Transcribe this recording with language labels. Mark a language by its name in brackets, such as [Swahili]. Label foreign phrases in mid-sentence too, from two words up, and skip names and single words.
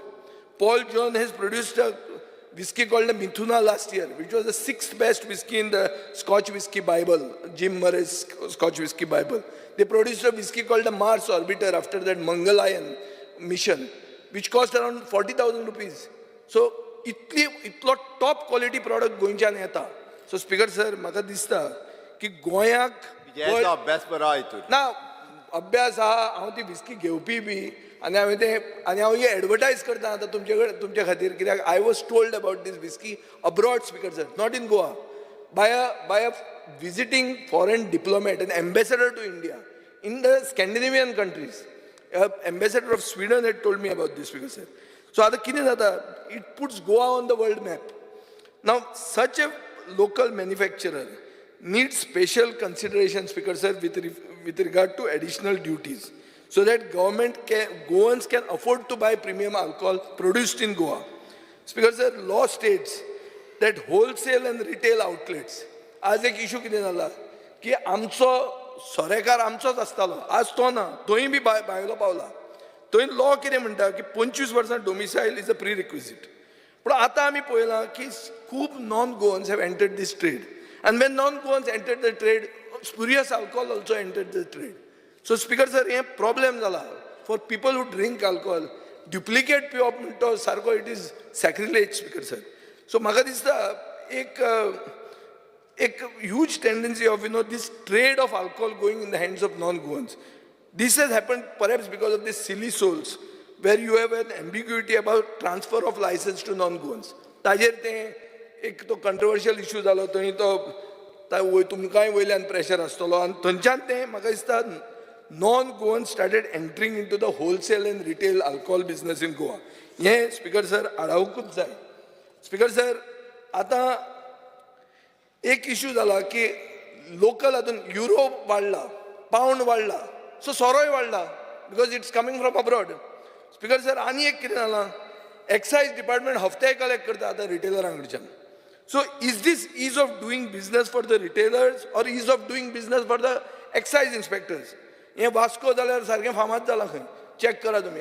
[English] Paul John has produced a whiskey called the Mithuna last year, which was the 6th best whiskey in the Scotch Whiskey Bible, Jim Murray's Scotch Whiskey Bible. They produced a whiskey called the Mars Orbiter after that Mangalayan mission, which cost around 40,000 rupees. [Konkani] So इतलो [English] top quality product [Konkani] गोंयच्यान येता. सो स्पीकर सर म्हाका दिसता की गोंयाक अभ्यास बरो हितून ना अभ्यास आहा, हांव ती विस्की घेवपी बी आनी हांव ही एडवर्टायज करता आतां तुमचे खातीर, कित्याक [English] I was told about this whiskey abroad speaker sir, not in Goa, by a visiting foreign diplomat, an ambassador to India in the Scandinavian countries. Ambassador of Sweden had told me about this, speaker sir. So it puts Goa on the world map. Now, such a local manufacturer needs special consideration, speaker sir, with regard to additional duties, so that Goans can afford to buy premium alcohol produced in Goa. Speaker sir, law states that wholesale and retail outlets, [Konkani] आज एक इशू कितें जाला की आमचो सोरेकार आमचोच आसतालो, आज तो ना, थंय बी भायलो पावला. थंय लॉ कितें म्हणटा की 25 वर्सां [English] domicile is a pre requisite. [Konkani] पूण आतां आमी पळयलां की खूब [English] non Goans have entered this trade, and when non Goans entered the trade, spurious alcohol also entered the trade. [Konkani] सो स्पीकर सर, हें प्रॉब्लेम जाला [English] for people who drink alcohol. [Konkani] ड्युप्लिकेट पिवप म्हणटा सारको [English] it is sacrilege, speaker sir. सो [Konkani] म्हाका दिसता एक [English] huge tendency of this trade of alcohol going in the hands of non-Goans. This has happened perhaps because of these silly souls, where you have an ambiguity about transfer of license to non-Goans. [Konkani] ताजेर तें एक तो [English] controversial issue [Konkani] जालो, थंय तो तुमकांय वयल्यान pressure आसतलो, आनी थंयच्यान तें म्हाका दिसता [English] non-Goans started entering into the wholesale and retail alcohol business in Goa. [Konkani] हें स्पीकर सर आडावकूच जाय. स्पीकर सर, आतां एक इश्यू जाला की लोकल हातून युरो वाडला, पावंड वाडला, सो सोरोय वाडला, [English] because it's coming from abroad. [Konkani] स्पीकर सर, आनी एक कितें जालां, [English] excise department [Konkani] हफ्ते कलेक्ट करता आतां रिटेलरां कडच्यान. [English] so is this ease of doing business for the retailers or ease of doing business for the excise inspectors? [Konkani] हें वास्को जाल्यार सारकें फामाद जालां खंय, चॅक करा तुमी.